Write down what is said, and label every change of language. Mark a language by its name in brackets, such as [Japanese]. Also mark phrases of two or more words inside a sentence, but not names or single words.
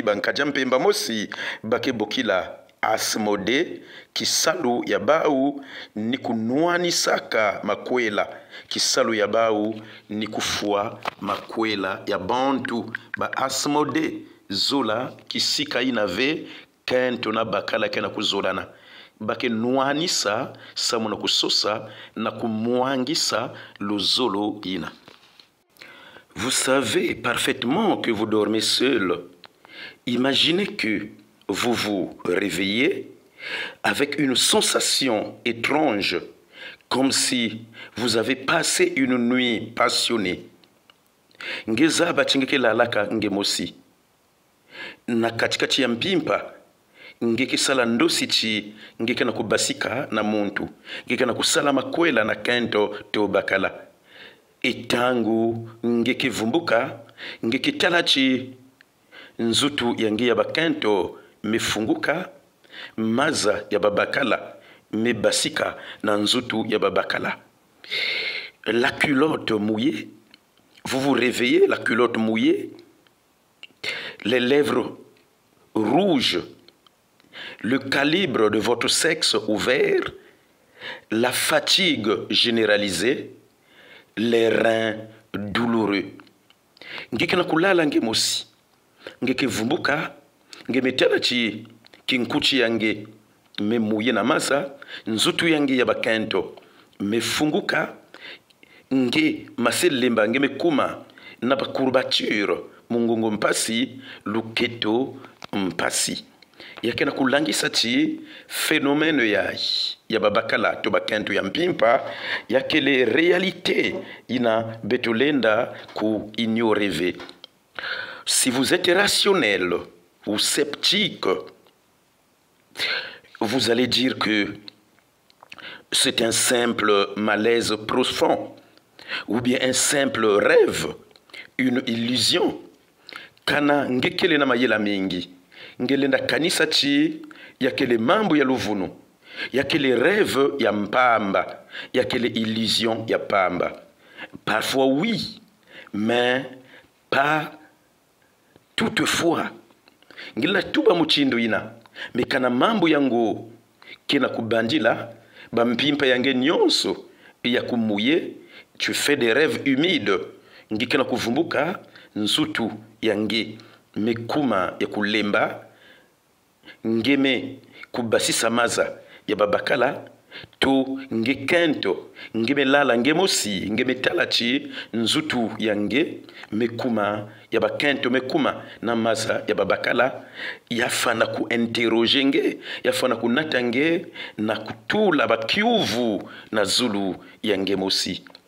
[Kongo] bankaja mpemba mosi bakebokila Asmode kisalu ya bau ni kunuanisaka makwela kisalu ya bau ni kufua makwela ya bantu ba Asmode zola kisika inave kento na bakala kena kuzolana bake nuanisa samu na kusosa na kumuangisa luzolo ina. [French] Vous savez parfaitement que vous dormez seul. Imaginez que vous vous réveillez avec une sensation étrange, comme si vous avez passé une nuit passionnée. [Kongo] Ngeza bachingeke lalaka ngemosi. Na katikati ya mpimpa, ngeke sala ndosichi, ngeke na kubasika na muntu, ngeke na kusala makwela na kento to bakala. Etangu ngeke vumbuka, ngeke talachi, nzutu yangi ya bakento, mefunguka maza ya babakala mebasika na nzutu ya babakala. [French] La culotte mouillée, vous vous réveillez, la culotte mouillée, les lèvres rouges, le calibre de votre sexe ouvert, la fatigue généralisée, les reins douloureux. [Kongo] Ngeke na kulala ngemosi, ngeke vumbuka, nge metela chi kinkuchi yange memuye na masa nzutu yange ya bakento mefunguka nge maselemba nge mekuma na bakurbature mungongo mpasi luketo mpasi yake na kulangisa chi phénomène ya babakala to bakento ya mpimpa yake [French] le réalité [Kongo] ina betulenda ku ignorer. [French] Si vous êtes rationnel ou sceptique, vous allez dire que c'est un simple malaise profond, ou bien un simple rêve, une illusion. [Kongo] Kana ngekele na mayela mingi, ngelenda kanisa chi yakele mambo ya luvunu, yakele rêve ya mpamba, yakele illusion ya pamba. [French] Parfois oui, mais pas toutefois. [Kongo] Ngila tuba muchindo ina mekana mambo yango kena kubandila bampimpa yange nyonso ya kumuye. [French] Tu fais des rêves humides [Kongo] ngikena kuvumbuka nsutu yange mekuma ya kulemba ngeme kubasisa maza ya babakala to ngekento ngeme lala ngemosi ngeme talachi nzutu yange mekuma ya bakento mekuma na maza ya babakala yafana ku interroger nge yafana kunata nge na kutula bakiuvu na zulu yange mosi.